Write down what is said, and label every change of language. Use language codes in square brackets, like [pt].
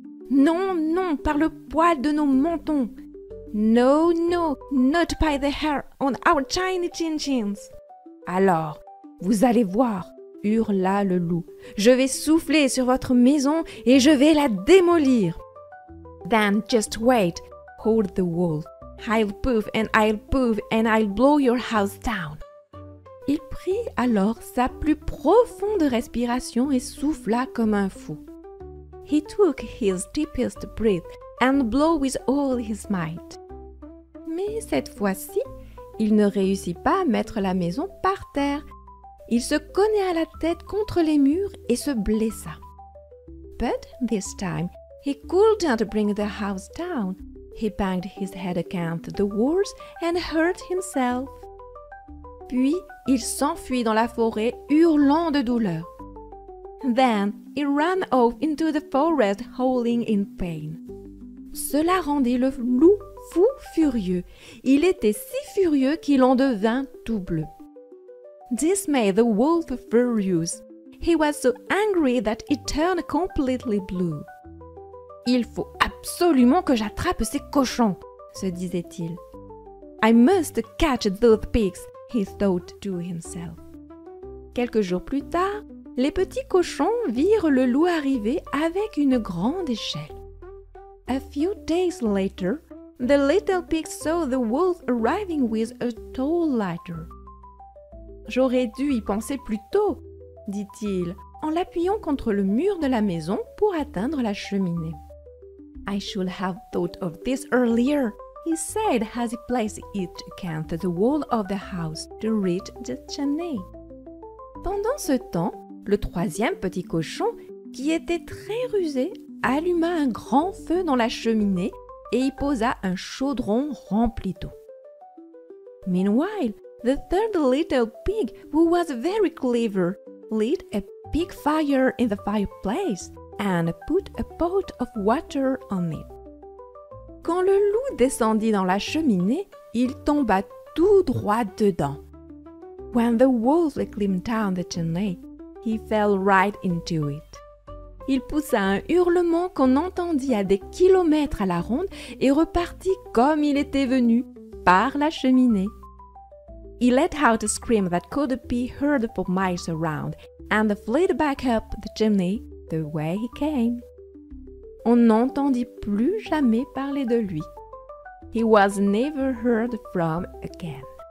[fr] Non, non, par le poil de nos mentons. [en] No, no, not by the hair on our tiny chin-chins. [fr] Alors, vous allez voir, hurla le loup. Je vais souffler sur votre maison et je vais la démolir. [en] Then just wait, howled the wolf. I'll puff and I'll blow your house down. [fr] Il prit alors sa plus profonde respiration et souffla comme un fou. [en] He took his deepest breath and blew with all his might. [fr] Mais cette fois-ci, il ne réussit pas à mettre la maison par terre. Il se cogna la tête contre les murs et se blessa. [en] But this time, he couldn't bring the house down. He banged his head against the walls and hurt himself. [fr] Puis, il s'enfuit dans la forêt, hurlant de douleur. [en] Then, he ran off into the forest, howling in pain. [fr] Cela rendit le loup fou furieux. Il était si furieux qu'il en devint tout bleu. [en] This made the wolf furious. He was so angry that he turned completely blue. [fr] Il faut absolument que j'attrape ces cochons, se disait-il. [en] I must catch those pigs, he thought to himself. [fr] Quelques jours plus tard, les petits cochons virent le loup arriver avec une grande échelle. [en] A few days later, the little pigs saw the wolf arriving with a tall ladder. [fr] J'aurais dû y penser plus tôt, dit-il, en l'appuyant contre le mur de la maison pour atteindre la cheminée. [en] I should have thought of this earlier, he said as he placed it against the wall of the house to reach the chimney. [fr] Pendant ce temps, le troisième petit cochon, qui était très rusé, alluma un grand feu dans la cheminée et y posa un chaudron rempli d'eau. [en] Meanwhile, the third little pig, who was very clever, lit a big fire in the fireplace and put a pot of water on it. [fr] Quand le loup descendit dans la cheminée, il tomba tout droit dedans. [en] When the wolf climbed down the chimney, he fell right into it. [fr] Il poussa un hurlement qu'on entendit à des kilomètres à la ronde et repartit comme il était venu, par la cheminée. [en] He let out a scream that could be heard for miles around and fled back up the chimney the way he came. [fr] On n'entendit plus jamais parler de lui. [en] He was never heard from again.